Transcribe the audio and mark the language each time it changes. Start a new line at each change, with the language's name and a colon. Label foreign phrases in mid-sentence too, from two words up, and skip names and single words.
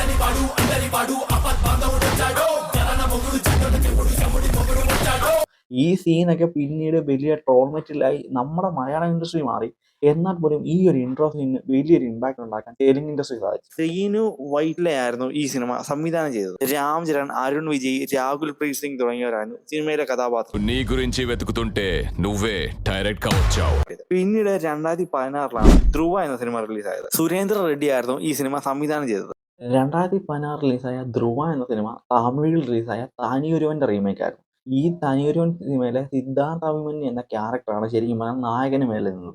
Malayalam: ഈ സീനൊക്കെ പിന്നീട് വലിയ ട്രോൾ മെറ്റീരിയലായി നമ്മുടെ മലയാളം ഇൻഡസ്ട്രി മാറി. എന്നാൽ പോലും ഈ ഒരു ഇൻട്രോ സീനിന് വലിയൊരു ഇമ്പാക്ട് ഉണ്ടാക്കാൻ തെലുങ്ക് ഇൻഡസ്ട്രി സാധിച്ചു. സീനു വൈറ്റ്ലെ ആയിരുന്നു ഈ സിനിമ സംവിധാനം ചെയ്തത്. രാംചരൺ, അരുൺ വിജയ്, രാഹുൽ പ്രീത് സിംഗ് തുടങ്ങിയവരായിരുന്നു സിനിമയിലെ കഥാപാത്രം.
Telugu: నీ గురించి వెతుకుతుంటే నువ్వే డైరెక్ట్ గా వచ్చావు.
Malayalam: പിന്നീട് 2016 ധ്രുവ എന്ന സിനിമ റിലീസായത്. സുരേന്ദ്ര റെഡ്ഡി ആയിരുന്നു ഈ സിനിമ സംവിധാനം ചെയ്തത്. 2016 റിലീസായ ധ്രുവ എന്ന സിനിമ തമിഴിൽ റിലീസായ തനിയൊരുവന്റെ റീമേക്ക് ആയിരുന്നു. ഈ തനിയൊരുവൻ സിനിമയിലെ സിദ്ധാർത്ഥ അഭിമന്യു എന്ന ക്യാരക്ടറാണ് ശരിക്കും പറഞ്ഞാൽ നായകന് മേലെ നിന്നത്.